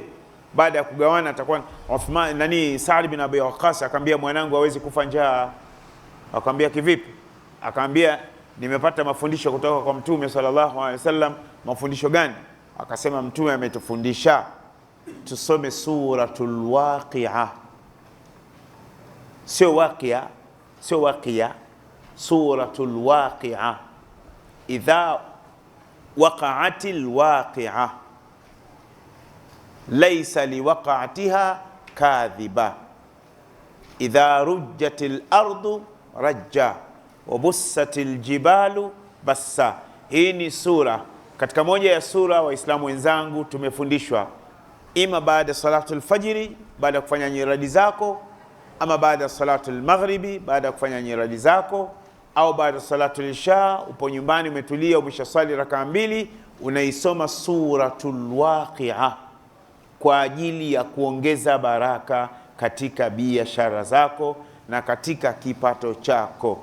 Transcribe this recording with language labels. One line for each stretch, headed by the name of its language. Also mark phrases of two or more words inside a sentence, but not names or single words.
Swahili: Baada ya kugawana atakuwa Saad bin Abi Waqqas akamwambia mwanangu hawezi kufa njaa. Akamwambia kivipi? Akamwambia nimepata mafundisho kutoka kwa Mtume sallallahu alaihi wasallam. Mafundisho gani? Akasema Mtume ametufundisha tusome
Arabic: سورة الواقعة.
Swahili: Sio waqi'a,
Arabic: سورة الواقعة. إذا وقعت الواقعة ليس لوقعتها كاذبة إذا رجت الأرض رجا وبست الجبال بسا.
Swahili: Hii ni sura katika moja ya sura Waislamu wenzangu tumefundishwa ima baada
Arabic: صلاة الفجر,
Swahili: baada ya kufanya nyiradi zako, ama baada
Arabic: صلاة المغرب,
Swahili: baada ya kufanya nyiradi zako, au baada
Arabic: صلاة العشاء,
Swahili: upo nyumbani umetulia, umeshasali rakaa 2, unaisoma
Arabic: سورة الواقعة
Swahili: kwa ajili ya kuongeza baraka katika biashara zako na katika kipato chako.